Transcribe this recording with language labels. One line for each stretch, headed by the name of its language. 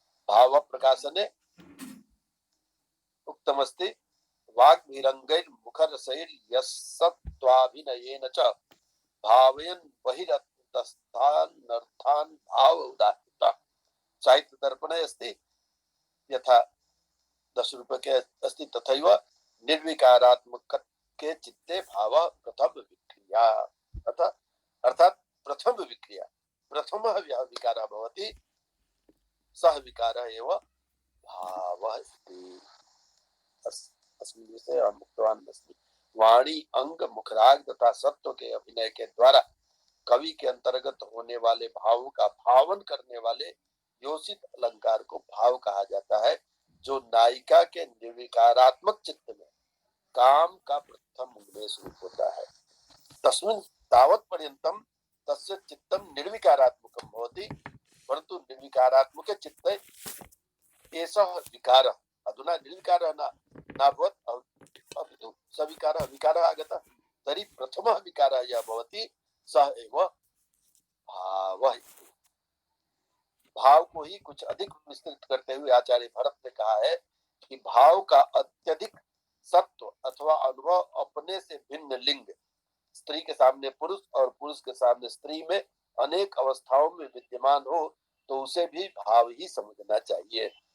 Sanskrit: भाव प्रकाशने उक्तमस्ति वाग्भिरङ्गैर्मुखरसैर्यस्सत्त्वाभिनयेन च भावयन् बहिरन्तस्थानर्थान् भाव उदाहृतः। साहित्य दर्पणे अस्ति यथा 10 रूपके अस्ति तथैव निर्विकारात्मक के चित्ते भाव प्रथम विक्रिया। अर्थात प्रथम विक्रिया प्रथमः विकारः भवति सः विकारः एव भावः इति। अस्मिन् विषये अहम् उक्तवान् अस्मि।
Hindi: वाणी अंग मुखराग तथा सत्व के अभिनय के द्वारा कवि के अंतर्गत होने वाले भाव का भावन करने वाले योषित अलंकार को भाव कहा जाता है, जो नायिका के निर्विकारात्मक चित्त में काम का प्रथम उन्मेष रूप होता है।
Sanskrit: तस्मिन् तावत् पर्यन्तं तस्य चित्तं निर्विकारात्मकं भवति, परन्तु निर्विकारात्मके चित्ते एषः विकारः अधुना निर्विकारः नाभवत् अपितु सविकारः विकारः आगतः, तर्हि प्रथमः विकारः यः भवति सः एव भावः।
Hindi: भाव को ही कुछ अधिक विस्तृत करते हुए आचार्य भरत ने कहा है कि भाव का अत्यधिक सत्व अथवा अनुभव अपने से भिन्न लिंग, स्त्री के सामने पुरुष और पुरुष के सामने स्त्री में अनेक अवस्थाओं में विद्यमान हो तो उसे भी भाव ही समझना चाहिए।